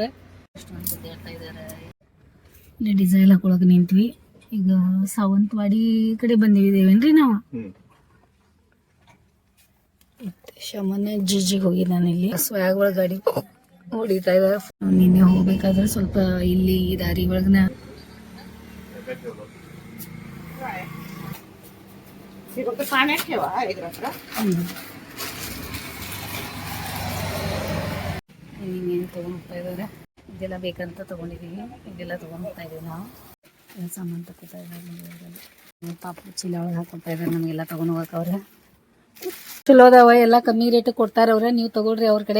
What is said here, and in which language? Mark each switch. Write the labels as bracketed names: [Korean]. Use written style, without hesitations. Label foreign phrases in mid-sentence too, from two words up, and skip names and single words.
[Kannada] ಅಷ್ಟೊಂದು ಹೇಳ್ತಾ ಇದ್ದಾರೆ. ಇಲ್ಲಿ ಡಿಸೈಲ್ ಹಾಕೊಳಕ್ಕೆ ನಿಂತ್ವಿ. ಈಗ ಸಾವಂತವಾಡಿ ಕಡೆ ಬಂದಿದ್ದೇವೇನ್ರಿ ನಾವು. ಶಮನೆ ಜಿಜಿಗೆ ಹೋಗಿ ನಾನು ಇಲ್ಲಿ ಸ್ವ್ಯಾಗ್ ಒಳಗೆ ಗಾಡಿ ಹೊಡಿತಾ ಇದ್ದಾರೆ. ನಿನ್ನೆ ಹೋಗ್ಬೇಕಾದ್ರೆ ಸ್ವಲ್ಪ ಇಲ್ಲಿ ಈ ದಾರಿ ಒಳಗನ [Marathi] पाण्यात ठेवा एक रात्र. [Kannada] ಇನ್ನೇನು ತೊಗೊಂಡ್ತಾ ಇದ್ದಾರೆ. ಇದೆಲ್ಲ ಬೇಕಂತ ತೊಗೊಂಡಿದ್ದೀವಿ. ಇದೆಲ್ಲ ತೊಗೊಂಡು ಹೋಗ್ತಾ ಇದ್ದೀವಿ ನಾವು. ಎಲ್ಲ ಸಾಮಾನು ತಗೋತಾ ಇದ್ದಾರೆ. ಪಾಪು ಚೀಲ ಒಳಗೆ ಹಾಕೊಳ್ತಾ ಇದ್ದಾರೆ ನಮಗೆಲ್ಲ ತೊಗೊಂಡು ಹೋಗಕ್ಕೆ. ಅವ್ರೆ ಚಲೋ ಅದಾವ. ಎಲ್ಲ ಕಮ್ಮಿ ರೇಟ್ ಕೊಡ್ತಾರೆ ಅವ್ರೆ. ನೀವು ತಗೊಳ್ರಿ ಅವ್ರ ಕಡೆ.